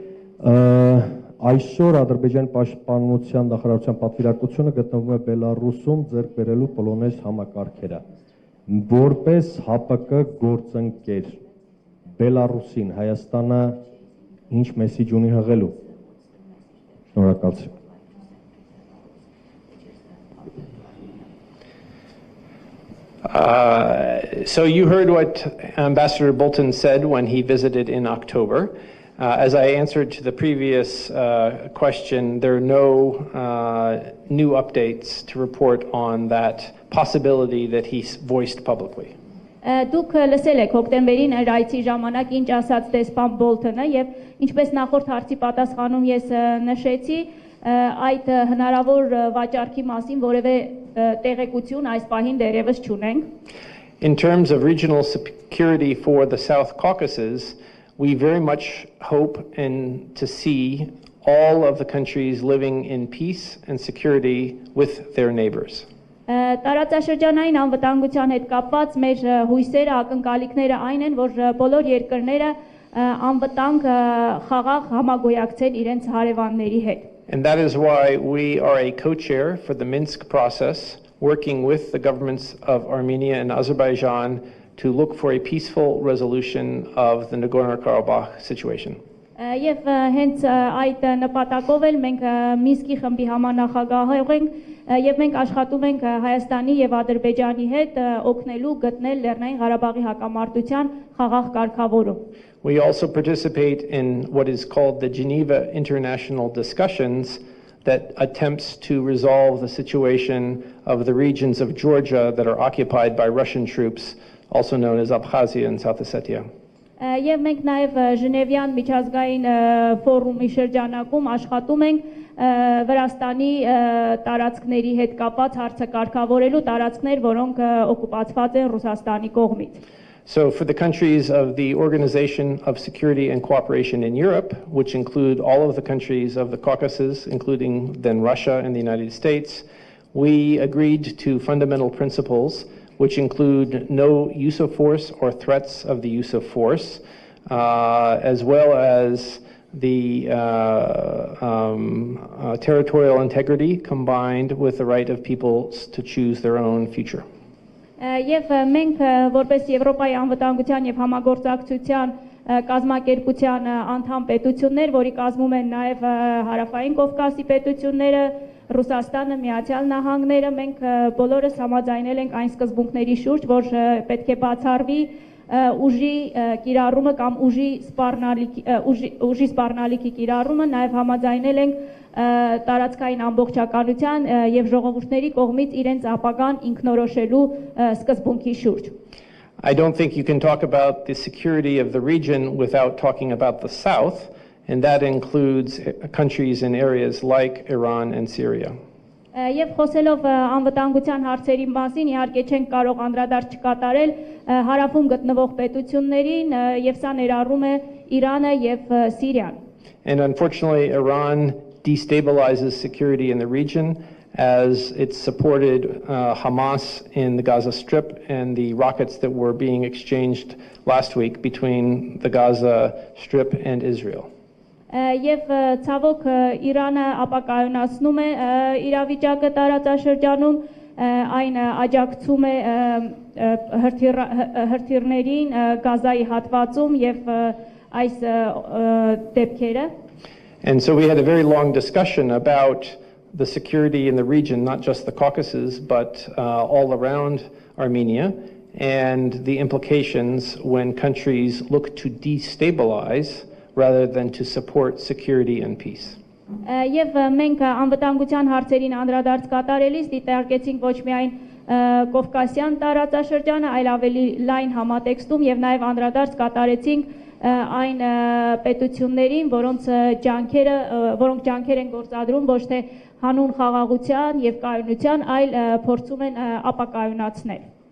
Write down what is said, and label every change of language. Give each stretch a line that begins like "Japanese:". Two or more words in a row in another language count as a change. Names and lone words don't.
Armenian: այսօր Ադրբեջանի պաշտպանության նախարարության պատվիրակությունը գտնվում է Բելարուսում ձեռք բերելու պոլոնեզ համակարգերը որպես ՀԱՊԿ գործընկեր Բելարուսին Հայաստանը ինչ մեսիջ ունի հղելու շնորհակալություն
English: So you heard what Ambassador Bolton said when he visited in October. As I answered to the previous question, there are no new updates to report on that possibility that he voiced publicly.
Armenian: Դուք լսել եք հոկտեմբերին իր այցի ժամանակ ինչ ասաց դեսպան Բոլթոնը եւ ինչպես նախորդ հարցի պատասխանում ես նշեցի այդ հնարավոր վաճառքի մասին որևէ տեղեկություն այս պահին դեռևս չունենք.
English: In terms of regional security for the South Caucasus, we very much hope and to see all of the countries living in peace and security with their neighbors.
Armenian: Տարածաշրջանային անվտանգության հետ կապված մեր հույսերը, ակնկալիքները այն են, որ բոլոր երկրները անվտանգ խաղաղ համագոյակցեն իրենց հարևանների հետ.
English: And that is why we are a co-chair for the Minsk process working with the governments of Armenia and Azerbaijan to look for a peaceful resolution of the Nagorno-Karabakh situation.
Armenian: Եվ հենց այդ նպատակով էլ մենք Մինսկի խմբի համանախագահ ենք եւ մենք աշխատում ենք Հայաստանի եւ Ադրբեջանի հետ օգնելու գտնել Լեռնային Ղարաբաղի հակամարտության խաղաղ կարգավորում.
English: We also participate in what is called the Geneva International Discussions that attempts to resolve the situation of the regions of Georgia that are occupied by Russian troops, also known as Abkhazia and South Ossetia.
Armenian: Եվ մենք նաև Ժնևյան միջազգային ֆորումի շրջանակում աշխատում ենք Վրաստանի տարածքների հետ կապված հարցը կարգավորելու տարածքներ, որոնք օկուպացված են Ռուսաստանի կողմից.
English: So for the countries of the Organization of Security and Cooperation in Europe, which include all of the countries of the Caucasus, including then Russia and the United States, we agreed to fundamental principles which include no use of force or threats of the use of force, as well as the territorial integrity combined with the right of peoples to choose their own future.
Armenian: Եվ մենք որպես Եվրոպայի անվտանգության եւ համագործակցության կազմակերպության անդամ պետություններ, որի կազմում են նաև Հարավային Կովկասի պետությունները, Ռուսաստանը, Միացյալ Նահանգները, մենք բոլորս համաձայնել ենք այն սկզբունքների շուրջ, որ պետք է բացառվի ուժի կիրառումը կամ ուժի սպառնալիքի կիրառումը, նաև համաձայնել ենք տարածքային ամբողջականության եւ ժողովուրդների կողմից իրենց ապագան ինքնորոշելու սկզբունքի շուրջ.
English: I don't think you can talk about the security of the region without talking about the south, and that includes countries in areas like Iran and Syria.
Armenian: Եվ խոսելով անվտանգության հարցերի մասին, իհարկե չենք կարող անդրադարձ չկատարել հարավում գտնվող պետություններին, եւ սա ներառում է Իրանը եւ Սիրիան.
English: And unfortunately, Iran destabilizes security in the region as it supported Hamas in the Gaza Strip and the rockets that were being exchanged last week between the Gaza Strip and Israel.
Armenian: Եվ ցավոք Իրանը ապակայունացնում է իրավիճակը տարածաշրջանում, այն աջակցում է հրթիռներին Գազայի հատվածում եւ այս դեպքերը.
English: And so we had a very long discussion about the security in the region, not just the Caucasus, but all around Armenia, and the implications when countries look to destabilize rather than to support security and peace.
Armenian: Եվ մենք անվտանգության հարցերին անդրադարձ կատարելիս դիտարկեցինք ոչ միայն Կովկասյան տարածաշրջանը, այլ ավելի լայն համատեքստում եւ նաեւ անդրադարձ կատարեցինք այն պետություններին, որոնք ջանքեր են գործադրում ոչ թե հանուն խաղաղության եւ կայունության, այլ փորձում են ապակայունացնել.